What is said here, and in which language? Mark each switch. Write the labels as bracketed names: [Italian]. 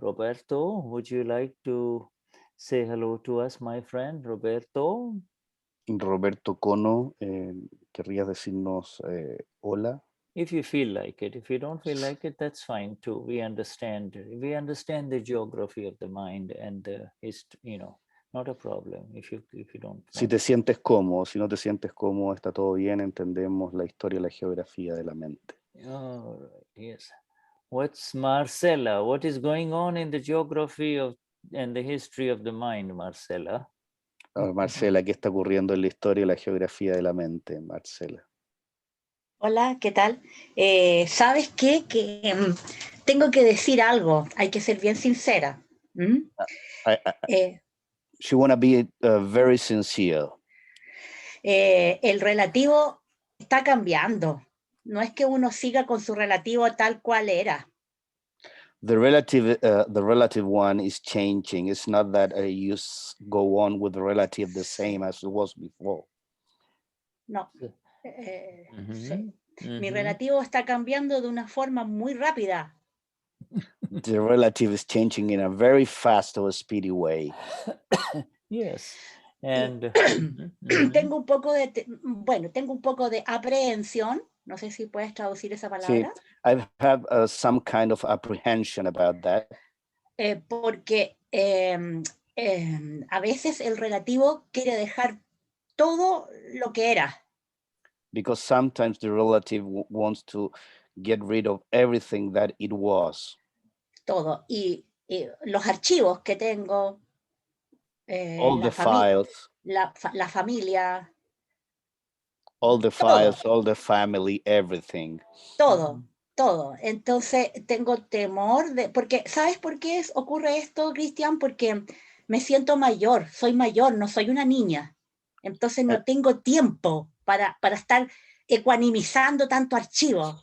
[English] Roberto, would you like to say hello to us, my friend? Roberto. [Spanish] Roberto Cono, ¿querrías decirnos hola? [English] If you feel like it. If you don't feel like it, that's fine too. We understand. We understand the geography of the mind and the history, not a problem if you don't. [Spanish] Si te sientes cómodo, si no te sientes cómodo, está todo bien, entendemos la historia y la geografía de la mente. [English] All right, yes. What's Marcela? What is going on in the geography of and the history of the mind, Marcela? [Spanish] Marcela, ¿qué está ocurriendo en la historia y la geografía de la mente, Marcela? Hola, ¿qué tal? ¿Sabes qué? Que tengo que decir algo, hay que ser bien sincera. [English] She wanna be very sincere. [Spanish] El relativo está cambiando. No es que uno siga con su relativo tal cual era. [English] The relative one is changing. It's not that you go on with the relative the same as it was before. [Spanish] No. Sí. Mi relativo está cambiando de una forma muy rápida. [English] The relative is changing in a very fast or speedy way. Yes. And [Spanish] tengo un poco de aprehensión. No sé si puedes traducir esa palabra. Sí, [English] I have some kind of apprehension about that. [Spanish] Porque a veces el relativo quiere dejar todo lo que era. [English] Because sometimes the relative wants to get rid of everything that it was. [Spanish] Todo. Y los archivos que tengo, [English] all the files, [Spanish] la familia, [English] all the files, all the family, everything. [Spanish] Todo. Entonces tengo temor porque ¿sabes por qué ocurre esto, Cristian? Porque me siento mayor, no soy una niña. Entonces no tengo tiempo para estar ecuanimizando tanto archivo.